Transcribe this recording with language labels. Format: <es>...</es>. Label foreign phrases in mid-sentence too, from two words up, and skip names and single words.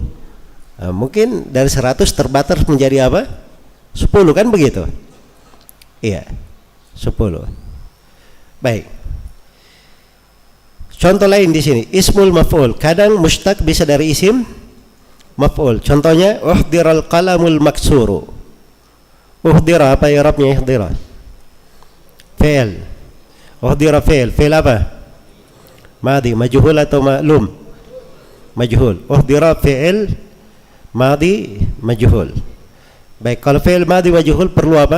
<id>Nah, mungkin dari 100 terbatas menjadi apa? 10, kan begitu? Iya, 10. Baik. Contoh lain di sini,</id> <ar>اسم المفعول.</ar> <id>Kadang mustaq bisa dari</id> <ar>اسم مفعول.</ar> <id>Contohnya,</id> <ar>أحضر القلم المكسور. أحضر,</ar> <id>apa i'rabnya uhdira?</id> <ar>فعل. أحضر فعل. فعل apa? ماض، مجهول atau معلوم؟ مجهول. أحضر فعل ماض مجهول.</ar> <id>Baik, kalau</id> <ar>فعل ماض مجهول</ar> <id>perlu apa?</id>